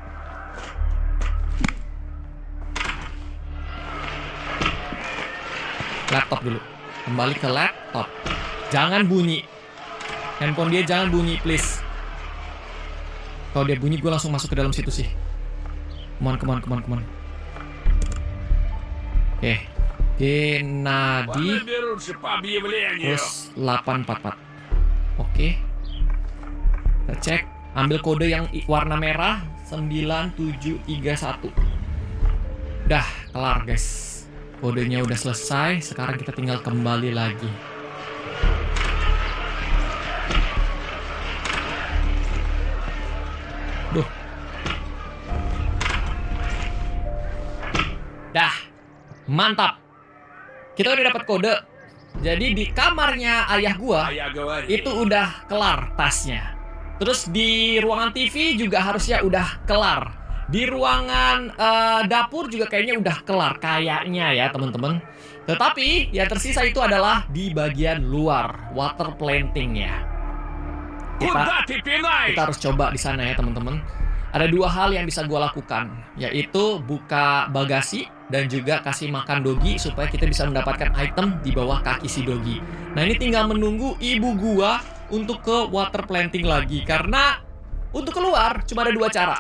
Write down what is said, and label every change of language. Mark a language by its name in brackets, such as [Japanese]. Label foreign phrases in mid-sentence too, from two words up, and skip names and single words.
[Indonesian] Laptop dulu. Kembali ke laptop. Jangan bunyi. Handphone dia jangan bunyi, please. Kalau dia bunyi, gue langsung masuk ke dalam situ sih. [English] Come on. Oke. [Indonesian] Genadi. [Russian] Понаберутся по объявлению. [Indonesian] Terus 844. Oke. Kita cek. Ambil kode yang warna merah 9731. Udah, kelar guys. Kodenya udah selesai. Sekarang kita tinggal kembali lagi. Duh. Dah. Mantap. Kita udah dapat kode. Jadi di kamarnya ayah gua [Russian] А я говорил. [Indonesian] itu udah kelar tasnya. Terus di ruangan TV juga harusnya udah kelar. Di ruangan dapur juga kayaknya udah kelar kayaknya ya teman-teman. Tetapi yang tersisa itu adalah di bagian luar, [English] water plantingnya. [Russian] Куда ты пинаешь? [Indonesian] Kita harus coba di sana ya teman-teman. Ada dua hal yang bisa gua lakukan, yaitu buka bagasi dan juga kasih makan dogi supaya kita bisa mendapatkan item di bawah kaki si dogi. Nah ini tinggal menunggu ibu gua untuk ke [English] water planting [Indonesian] lagi, karena untuk keluar cuma ada dua cara.